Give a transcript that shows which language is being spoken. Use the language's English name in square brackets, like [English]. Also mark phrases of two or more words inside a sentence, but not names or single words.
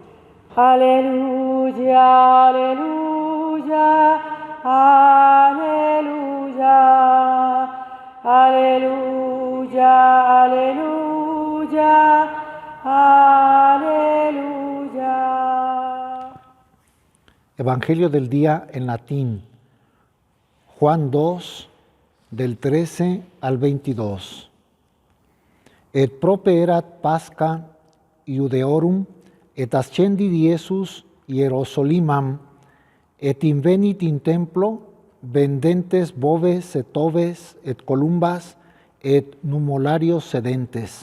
[Spanish] Aleluya, aleluya, aleluya, aleluya, aleluya, aleluya. Evangelio del día en latín. Juan 2, del 13 al 22. [Latin] Et properat Pascha Iudeorum, et ascendit Iesus Hierosolimam, et invenit in templo, vendentes boves et oves et columbas, et numolarios sedentes.